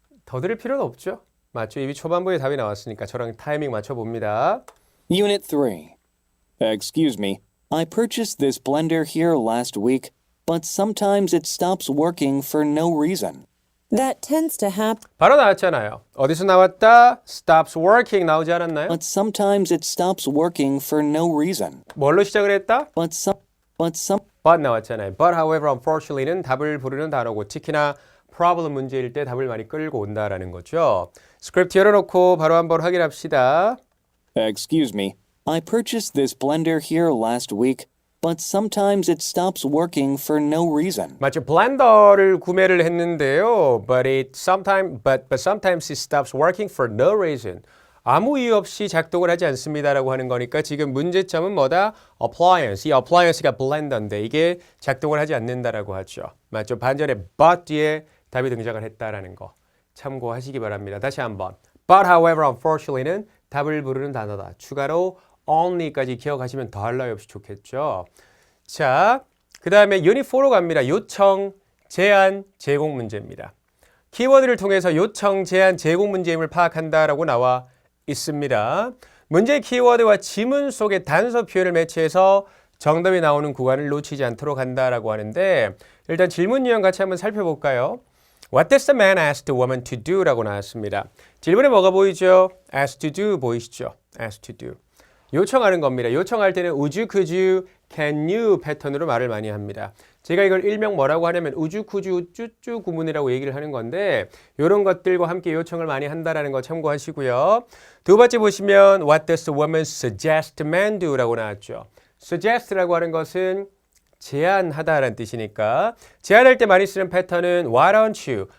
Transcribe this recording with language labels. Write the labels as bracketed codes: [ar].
[ko] 더 들을 필요는 없죠. 맞죠? 이미 초반부에 답이 나왔으니까 저랑 타이밍 맞춰봅니다. [en] Unit 3. Excuse me. I purchased this blender here last week, but sometimes it stops working for no reason. That tends to happen. [ko] 바로 나왔잖아요. 어디서 나왔다? [en] stops working [ko] 나오지 않았나요? [en] But sometimes it stops working for no reason. [ko] 뭘로 시작을 했다? [en] But some [ko] but 나왔잖아요. [en] But however, unfortunately [ko] 는 답을 부르는 단어고 특히나 problem 문제일 때 답을 많이 끌고 온다라는 거죠. 스크립트 열어놓고 바로 한번 확인합시다. [en] Excuse me. I purchased this blender here last week, but sometimes it stops working for no reason. [ko] 맞죠? 블렌더를 구매를 했는데요. [en] But sometimes it stops working for no reason. [ko] 아무 이유 없이 작동을 하지 않습니다라고 하는 거니까 지금 문제점은 뭐다? appliance. 이 appliance가 블렌더인데 이게 작동을 하지 않는다라고 하죠. 맞죠? 반전에 but 뒤에 답이 등장을 했다라는 거 참고하시기 바랍니다. 다시 한번. [en] But however, unfortunately [ko] 는 답을 부르는 단어다. 추가로 only까지 기억하시면 더할 나위 없이 좋겠죠. 자, 그 다음에 유닛 4로 갑니다. 요청, 제안, 제공 문제입니다. 키워드를 통해서 요청, 제안, 제공 문제임을 파악한다라고 나와 있습니다. 문제의 키워드와 지문 속의 단서 표현을 매치해서 정답이 나오는 구간을 놓치지 않도록 한다라고 하는데 일단 질문 유형 같이 한번 살펴볼까요? [en] What does the man ask the woman to do? [ko] 라고 나왔습니다. 질문에 뭐가 보이죠? [en] ask to do [ko] 보이시죠? [en] ask to do. [ko] 요청하는 겁니다. 요청할 때는 [en] would you, could you, can you [ko] 패턴으로 말을 많이 합니다. 제가 이걸 일명 뭐라고 하냐면 우주, 쿠주, 쭈쭈 구문이라고 얘기를 하는 건데 이런 것들과 함께 요청을 많이 한다라는 거 참고하시고요. 두 번째 보시면 [en] What does the woman suggest the man do? [ko] 라고 나왔죠. suggest라고 하는 것은 제안하다라는 뜻이니까 제안할 때 많이 쓰는 패턴은 [en] Why don't you?